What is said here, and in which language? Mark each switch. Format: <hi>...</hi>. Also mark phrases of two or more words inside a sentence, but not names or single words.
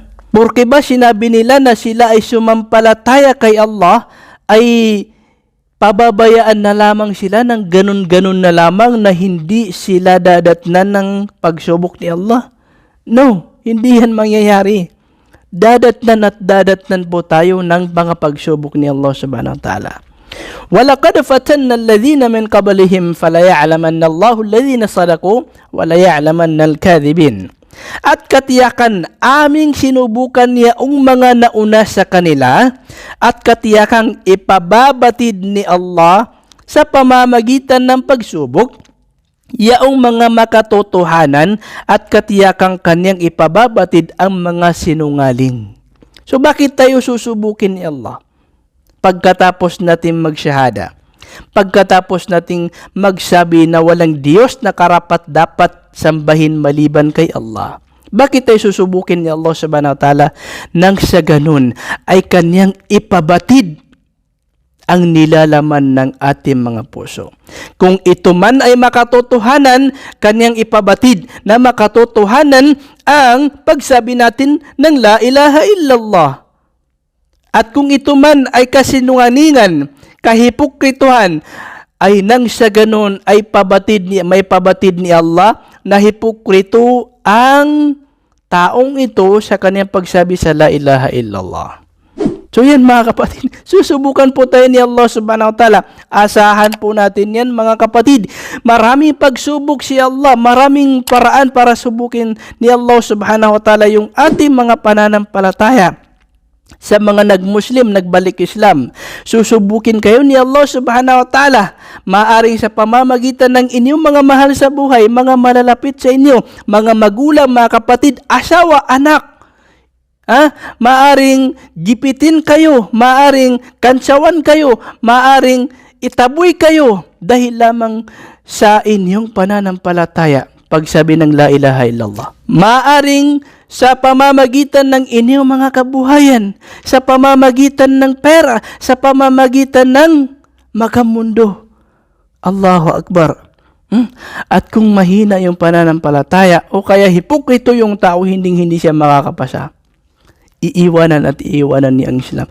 <tl>Porque ba sinabi nila na sila ay sumampalataya kay Allah ay pababayaan na lamang sila ng ganun-ganun na lamang na hindi sila dadatnan ng pagsubok ni Allah? No, hindi yan mangyayari. Dadatnan at dadatnan po tayo ng mga pagsubok ni Allah</tl> <ar>سبحانه وتعالى. وَلَقَدْ فَتَنَّا الَّذِينَ مِنْ قَبْلِهِمْ فَلَيَعْلَمَنَّ اللَّهُ الَّذِينَ صَدَقُوا وَلَيَعْلَمَنَّ الْكَاذِبِينَ.</ar> <tl>At katiyakan aming sinubukan niya ang mga nauna sa kanila at katiyakang ipababatid ni Allah sa pamamagitan ng pagsubok yaong mga makatotohanan at katiyakang kanyang ipababatid ang mga sinungaling. So bakit tayo susubukin ni Allah? Pagkatapos natin magsyahada, pagkatapos nating magsabi na walang Diyos na karapat dapat sambahin maliban kay Allah. Bakit tayo susubukin ni Allah</tl> <ar>سبحانه وتعالى?</ar> <tl>Nang sa ganun ay kanyang ipabatid ang nilalaman ng ating mga puso. Kung ito man ay makatotohanan, kanyang ipabatid na makatotohanan ang pagsabi natin ng</tl> <ar>لا إله إلا الله.</ar> <tl>At kung ito man ay kasinungalingan, kahipokrituhan, ay nang sa ganun ay may pabatid ni Allah na hipokrito ang taong ito sa kanyang pagsabi sa</tl> <ar>لا إله إلا الله.</ar> <tl>So yan mga kapatid, susubukan po tayo ni Allah</tl> <ar>سبحانه وتعالى.</ar> <tl>Asahan po natin yan mga kapatid. Maraming pagsubok si Allah, maraming paraan para subukin ni Allah</tl> <ar>سبحانه وتعالى</ar> <tl>yung ating mga pananampalataya. Sa mga nag-Muslim, nagbalik Islam, susubukin kayo ni Allah</tl> <ar>سبحانه وتعالى.</ar> <tl>Maaring sa pamamagitan ng inyong mga mahal sa buhay, mga malalapit sa inyo, mga magulang, mga kapatid, asawa, anak. Maaring gipitin kayo, maaring kansawan kayo, maaring itaboy kayo dahil lamang sa inyong pananampalataya. Pagsabi ng</tl> <ar>لا إله إلا الله.</ar> <tl>Maaring sa pamamagitan ng inyong mga kabuhayan, sa pamamagitan ng pera, sa pamamagitan ng magamundo.</tl> <ar>الله أكبر.</ar> <tl>At kung mahina yung pananampalataya o kaya hipokrito yung tao, hindi siya makakapasa, iiwanan at iiwanan niya ang Islam.</tl>